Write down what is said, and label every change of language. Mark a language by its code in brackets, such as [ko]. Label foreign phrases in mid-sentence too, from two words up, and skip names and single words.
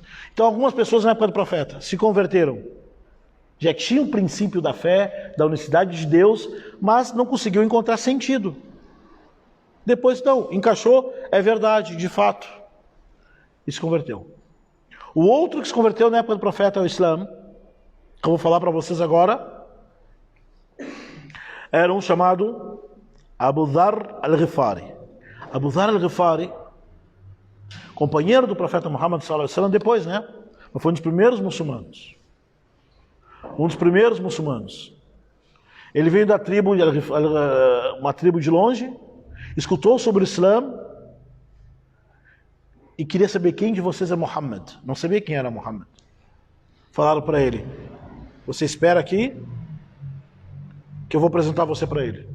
[pt] Então algumas pessoas na época do profeta se converteram. Já tinham o princípio da fé, da unicidade de Deus, mas não conseguiu encontrar sentido. Depois não, encaixou, é verdade, de fato. E se converteu. O outro que se converteu na época do profeta ao Islã, que eu vou falar para vocês agora, era um chamado Abu Dharr al-Ghifari. Abu Dharr al-Ghifari, companheiro do profeta Muhammad [ar] صلى الله عليه وسلم, [pt] depois, né? Foi um dos primeiros muçulmanos. Um dos primeiros muçulmanos. Ele veio da tribo, uma tribo de longe, escutou sobre o Islã e queria saber quem de vocês é Muhammad. Não sabia quem era Muhammad. Falaram para ele: você espera aqui que eu vou apresentar você para ele.